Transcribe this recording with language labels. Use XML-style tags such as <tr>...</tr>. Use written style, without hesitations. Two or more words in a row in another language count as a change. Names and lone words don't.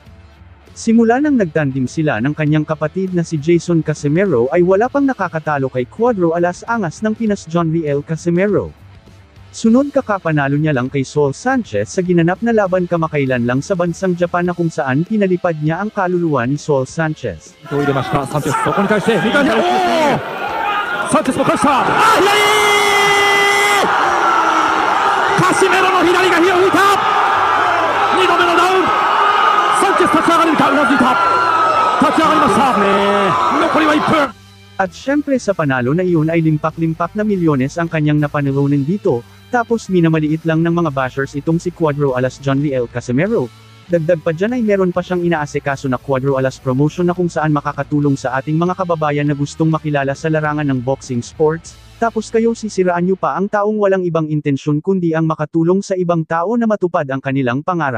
<tl>Simula nang nagtandim sila ng kanyang kapatid na si Jason Casimero ay wala pang nakakatalo kay Cuadro Alas Angas ng Pinas John Riel Casimero. Sunod kakapanalo niya lang kay Saul Sanchez sa ginanap na laban kamakailan lang sa bansang Japan na kung saan pinalipad niya ang kaluluwa ni Saul Sanchez.</tl> <ja>Sanchez そこに返して2回目サンチェスも返したカシメロの左が火を吹いた2度目のダウンサンチェス立ち上がれるかうなずいた立ち上がりました残りは1分</ja> <tl>At syempre sa panalo na iyon ay limpak-limpak na milyones ang kanyang napanalunan dito, tapos minamaliit lang ng mga bashers itong si Cuadro Alas John Riel Casimero. Dagdag pa dyan ay meron pa siyang inaasikaso na Cuadro Alas Promotion na kung saan makakatulong sa ating mga kababayan na gustong makilala sa larangan ng boxing sports, tapos kayo sisiraan nyo pa ang taong walang ibang intensyon kundi ang makatulong sa ibang tao na matupad ang kanilang pangarap.</tl>